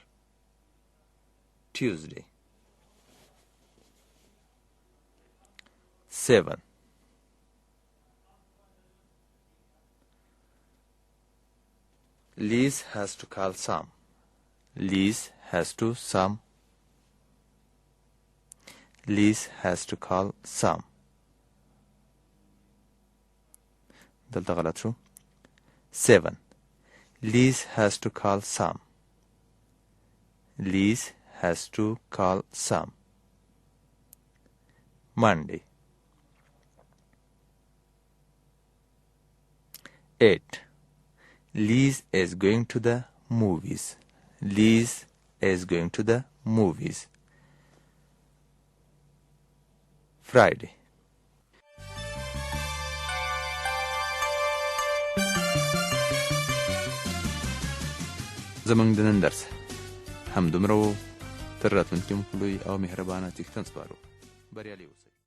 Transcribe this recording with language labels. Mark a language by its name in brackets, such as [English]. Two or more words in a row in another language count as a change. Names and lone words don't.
[English] Tuesday. 7. Liz has to call Sam. Liz has to Sam. Liz has to call Sam. [Pashto] دلته غلط شو. [English] 7. Liz has to call Sam. Liz has to call Sam. Monday. 8. Liz is going to the movies. Liz is going to the movies. Friday. [Pashto] زمونږ د نن درس همدومره و. تر راتلونکي مو په لوی او مهربانه څښتن سپارو. بریالي اوسئ.